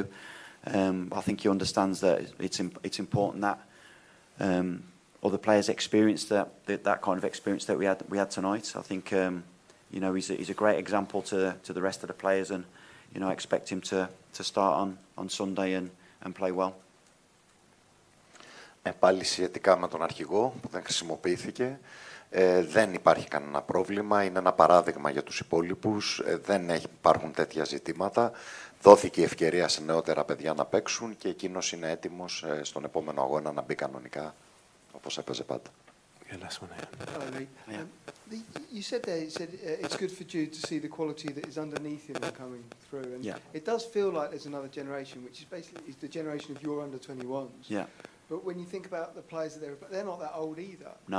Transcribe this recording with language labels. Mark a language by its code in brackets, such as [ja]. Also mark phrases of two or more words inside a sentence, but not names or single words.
[en] I think he understands that it's important that other players experience that kind of experience that we had tonight. I think he's a great example to the rest of the players, and I expect him to start on Sunday and play well. [el] Πάλι σχετικά με τον αρχηγό που δεν χρησιμοποιήθηκε, δεν υπάρχει κανένα πρόβλημα, είναι ένα παράδειγμα για τους υπόλοιπους, δεν υπάρχουν τέτοια ζητήματα. Δόθηκε η ευκαιρία σε νεότερα παιδιά να παίξουν και εκείνος είναι έτοιμος στον επόμενο αγώνα να μπει κανονικά, όπως έπαιζε πάντα. [en] You said there, it's good for Jude to see the quality that is underneath him coming through, and it does feel like there's another generation, which is basically the generation of your under-21s. Yeah. But when you think about the players that they're not that old either. No.